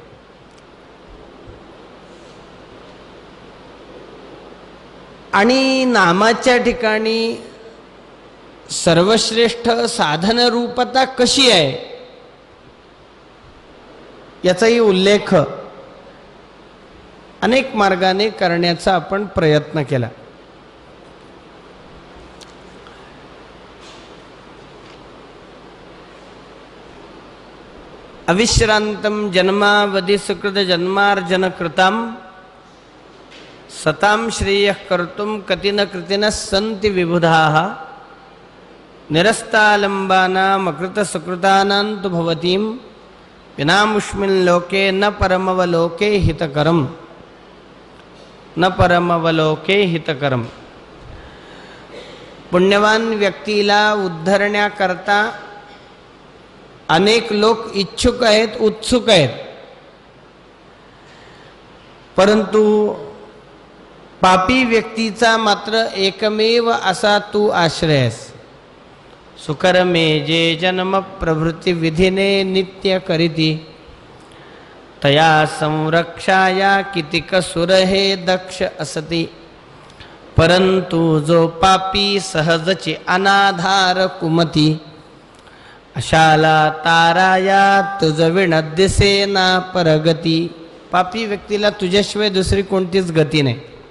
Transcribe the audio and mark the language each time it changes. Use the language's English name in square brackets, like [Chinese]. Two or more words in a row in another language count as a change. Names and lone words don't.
[Marathi] आणि नामाच्या ठिकाणी सर्वश्रेष्ठ साधन रूपता कशी आहे याचाही उल्लेख अनेक मार्गाने करण्याचा आपण प्रयत्न केला. [Sanskrit] अविश्रांतम जन्मावधि सुकृत जन्मार्जन कृताम सताम श्रेयः कर्तुम कतिन कृतिनः सन्ति विबुधाः निरस्तालंबानाम अकृत सुकृतानां तु भवतीं विनामुष्मिन् लोके न परमवलोके हितकरम, न परमवलोके हितकरम. [Marathi] पुण्यवान व्यक्तीला उद्धरण्याकरता अनेक लोक इच्छुक आहेत, उत्सुक आहेत, परंतु पापी व्यक्तीचा मात्र एकमेव असा तू आश्रय आहेस. सुकर्मे जे जन्म प्रवृत्ति विधिने नित्य करीती तया संरक्षाया कितिक सुरहे दक्ष असती. परंतु जो पापी सहजची अनाधार कुमती अशाला ताराया तुझ विण दिसे ना परगती. पापी व्यक्तीला तुझ्याशिवाय दुसरी कोणतीच गती नाही.